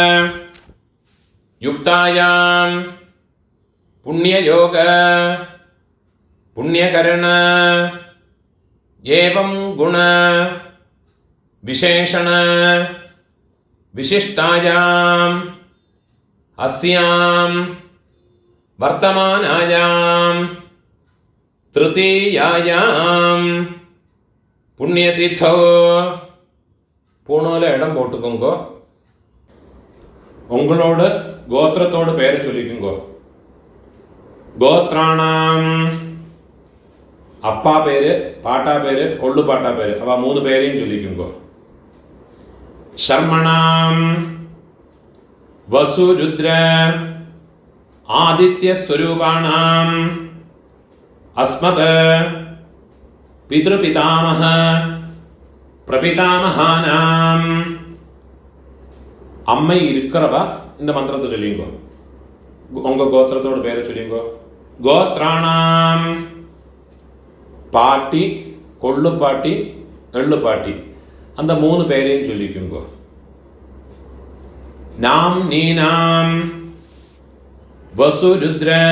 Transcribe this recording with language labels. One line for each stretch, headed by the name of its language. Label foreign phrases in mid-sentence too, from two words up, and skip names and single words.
Sanskrit: युक्तायां पुण्ययोग पुण्यकरण एवं गुण विशेषण विशिष्टायाम् अस्यां वर्तमानायां तृतीयायां पुण्यतिथौ
Tamil: பூணூல இடம் போட்டுக்கோங்க. உங்களோட கோத்திரத்தோட பேரை சொல்லிக்கோங்க. கோத்ராணாம் அப்பா பேரு பாட்டா பேரு கொள்ளு பாட்டா பேரு அவ மூணு பேரையும் சொல்லிக்கோங்க.
Sanskrit: शर्मणाम् वसु रुद्र आदित्य स्वरूपाणाम् अस्मत् पितृपितामह प्रपितामहानाम्
Tamil: அம்மை இருக்கறவா இந்த மந்திரத்தை சொல்லிங்கோ. உங்க கோத்திரத்தோட பேரை சொல்லிங்கோ. கோத்ராணாம் பாட்டி கொள்ளு பாட்டி எள்ளு பாட்டி அந்த மூணு பேரையும் சொல்லிக்குங்க.
Sanskrit: नाम् नीनाम् वसु रुद्र